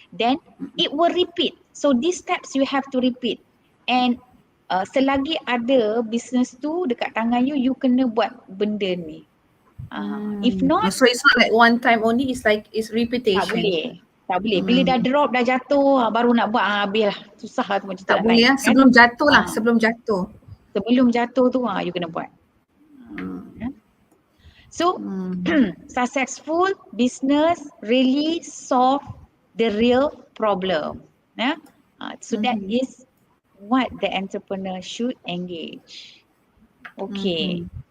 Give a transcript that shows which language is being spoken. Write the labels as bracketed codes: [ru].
[en] Then it will repeat. So these steps you have to repeat. [ms] And selagi ada business tu dekat tangan you, you kena buat benda ni. [en] If not, so it's not like one time only, it's like it's repetition. [ms] tak boleh. Bila dah drop, dah jatuh, baru nak buat, habis lah. Susah lah tu macam tak boleh lah, sebelum jatuh lah, sebelum jatuh. Sebelum jatuh tu, you kena buat. [en] So, successful business really solve the real problem. Yeah? So that is what the entrepreneur should engage. Okay.